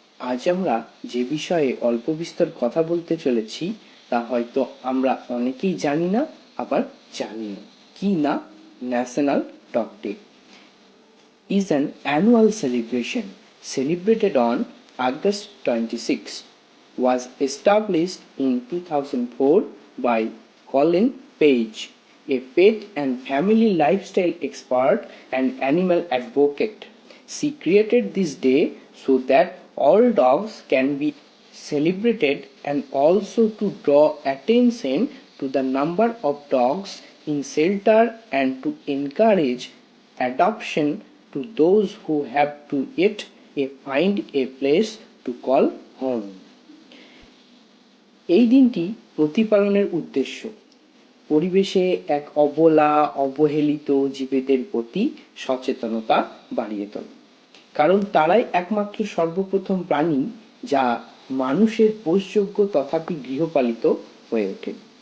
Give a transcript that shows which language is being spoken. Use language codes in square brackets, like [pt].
[bn] আজ আমরা যে বিষয়ে অল্প বিস্তর কথা বলতে চলেছি তা হয়তো আমরা অনেকেই জানি না, আবার জানি না। কি না? [en] National Dog Day is an annual celebration celebrated on August 26, was established in 2004 by Colin Page, a pet and family lifestyle expert and animal advocate. She created this day so that all dogs can be celebrated and also to draw attention to the number of dogs in shelter and to encourage adoption to those who have to yet find a place to call home. [bn] এই দিনটি প্রতিপালনের উদ্দেশ্য পরিবেশে এক অবহেলিত জীবেদের প্রতি সচেতনতা বাড়িয়ে তোলে, কারণ তারাই একমাত্র সর্বপ্রথম প্রাণী যা মানুষের পোষযোগ্য তথাপি গৃহপালিত হয়ে ওঠে।